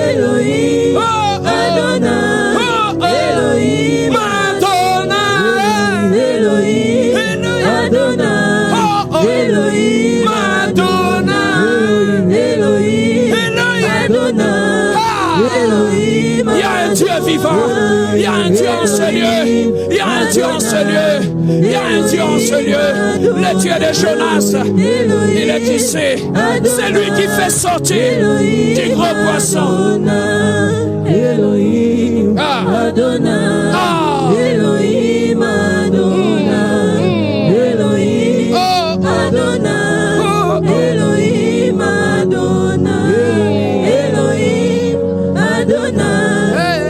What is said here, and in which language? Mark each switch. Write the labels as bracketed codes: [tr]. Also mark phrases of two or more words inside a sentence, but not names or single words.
[he] אלוהים, אדוני. אלוהים, אדוני. אלוהים, אדוני. אלוהים, אדוני. אלוהים, אדוני. אלוהים, [fr] il y a un Dieu vivant, il y a un Dieu en ce lieu, il y a un Dieu en ce lieu, il y a un Dieu en ce lieu, le Dieu de Jonas, il est ici, c'est lui qui fait sortir du gros poisson. [he] אלוהים, אדוני. אלוהים, אדוני. אלוהים, אדוני. אלוהים, אדוני. אלוהים, אדוני.